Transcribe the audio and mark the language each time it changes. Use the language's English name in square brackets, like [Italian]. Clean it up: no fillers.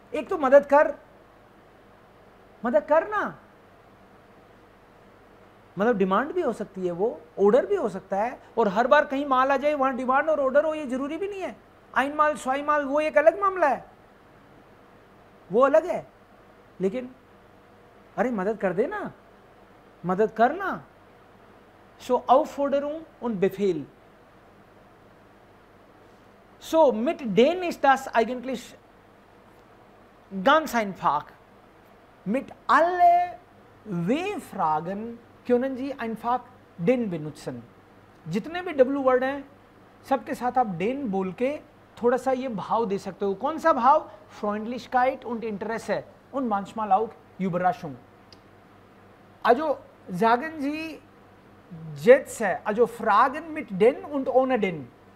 [Hindi] एक तो मदद कर, मदद करना मतलब डिमांड भी हो सकती है, वो ऑर्डर भी हो सकता है। और हर बार कहीं माल आ जाए वहां डिमांड और ऑर्डर हो, ये जरूरी भी नहीं है। आइन माल, स्वाई माल, वो एक अलग मामला है, वो अलग है। लेकिन अरे मदद कर देना, मदद करना। [German] सो Aufforderung und Befehl. So mit denen ist das eigentlich ganz einfach. Mit alle W-Fragen können Sie einfach den benutzen. [Hindi] जितने भी W वर्ड हैं सबके साथ आप den बोल के थोड़ा सा ये भाव दे सकते हो। कौन सा भाव? [German] Freundlichkeit und Interesse und manchmal auch Überraschung. Also sagen Sie jetzt, also Fragen mit den und ohne den.